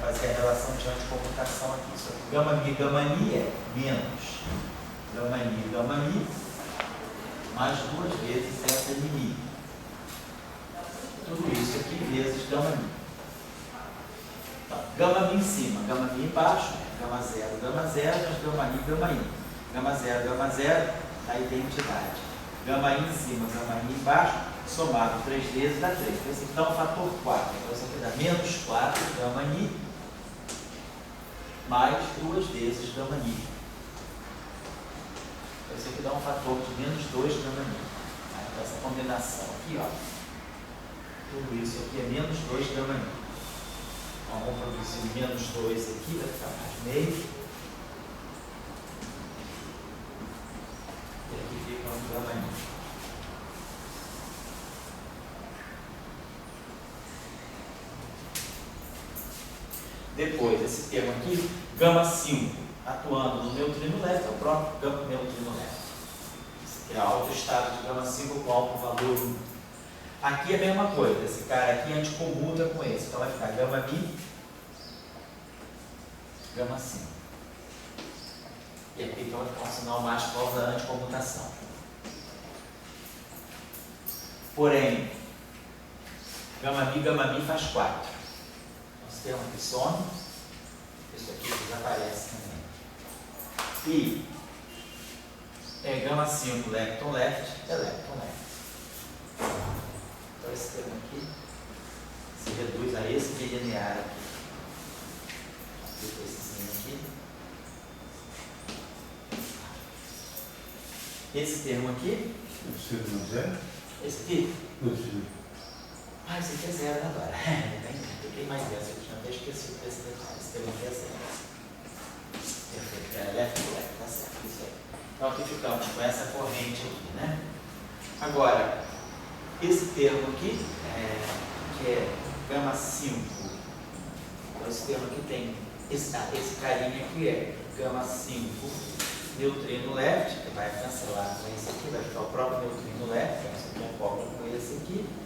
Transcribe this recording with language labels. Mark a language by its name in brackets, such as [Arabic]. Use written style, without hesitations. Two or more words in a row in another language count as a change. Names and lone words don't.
[Portuguese] Fazer a relação de anticomputação aqui. Isso aqui, gama mi é menos gama mi mais duas vezes essa mi. Tudo isso aqui vezes gama mi. Então, gama mi em cima, gama mi embaixo, gama 0, mais gama i. Gama 0, a identidade. Gama i em cima, gama i embaixo, somado 3 vezes dá 3. Então, fator 4. Então, isso aqui dá menos 4 gama i mais 2 vezes gama i. Então, isso aqui dá um fator de menos 2 gama i. Então, essa combinação aqui, ó, tudo isso aqui é menos 2 gama i. Então vamos produzir menos 2 aqui, vai ficar mais meio. E aqui fica um gama I. Depois, esse termo aqui, gama 5, atuando no neutrino leve, é o próprio neutrino leve. Esse é alto estado de gama 5 com alto valor 1. Aqui é a mesma coisa, esse cara aqui anticomuta com esse, então vai ficar gama Mi, gama 5. E aqui então vai ficar um sinal mais por causa da anticomutação. Porém, gama Mi faz 4. Esse termo aqui some, isso aqui desaparece também. E gama [English] 5, lepton left, lepton left. [Portuguese] Então esse termo aqui se reduz a esse bilinear aqui. Aplico essezinho aqui. Esse termo aqui. Esse aqui. Esse aqui é 0 agora. Fiquei mais 10, eu tinha até esquecido desse detalhe. Esse termo aqui é 0. Perfeito, [English] left to left, [Portuguese] tá certo, isso aí. Então aqui ficamos com essa corrente aqui, né? Agora, esse termo aqui, que é gama 5, então esse termo aqui tem, esse carinha aqui é gama 5, [English] neutrino left, [Portuguese] que vai cancelar com esse aqui, vai ficar o próprio [English] neutrino left, [Portuguese] então esse aqui acopla com esse aqui.